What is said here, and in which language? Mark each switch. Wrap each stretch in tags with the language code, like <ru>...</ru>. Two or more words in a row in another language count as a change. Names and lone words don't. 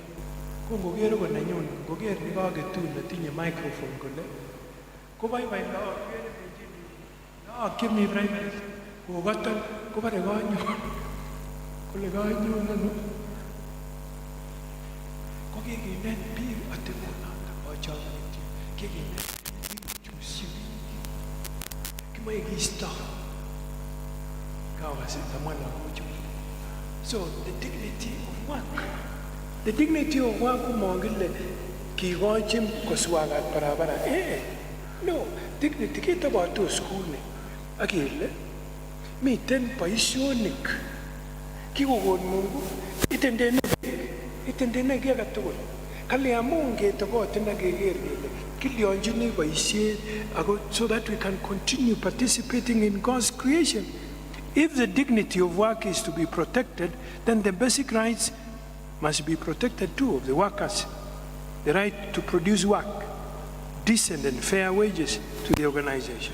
<kln>Ko ngokere ko nenyun, ngoker nekaketun netinye microphone kole koboiboi lagok kere benjini lagok chemi primary kokoton kobore kanyon kole kanyon ano. Kikinet biik atebonoto ochomnityo. Kikinet biik chusyi biik. Kimoe kiisto kawasita mwana mojo.</kln> <en>So the dignity of work. The dignity of work</en> <kln>kumongile kikochin koswagat barabara. No, dignity kitobotos kuni. Akile miten boisionik kikokon Mungu itendene kiy agetugul. Kali amun ketobotin ak keker kele kilionjini boisiet ako</kln> <en>so that we can continue participating in God's creation. If the dignity of work is to be protected, then the basic rights must be protected too of the workers. The right to produce work, decent and fair wages to the organization.</en>